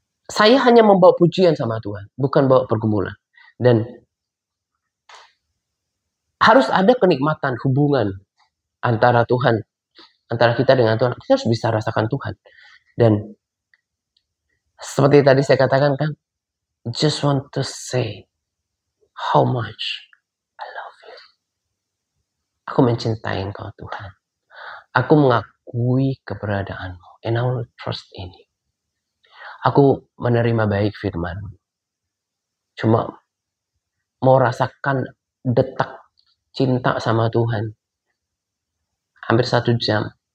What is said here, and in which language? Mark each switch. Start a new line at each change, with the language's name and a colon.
Indonesian: Saya hanya membawa pujian sama Tuhan, bukan bawa pergumulan. Dan harus ada kenikmatan hubungan antara Tuhan, antara kita dengan Tuhan. Kita harus bisa rasakan Tuhan. Dan seperti tadi saya katakan kan,
English: just want to say how much I love you.
Indonesian: Aku mencintai Engkau Tuhan. Aku mengakui keberadaanmu.
English: And I will trust in you.
Indonesian: Aku menerima baik firman-Mu. Cuma mau rasakan detak cinta sama Tuhan. Hampir 1 jam.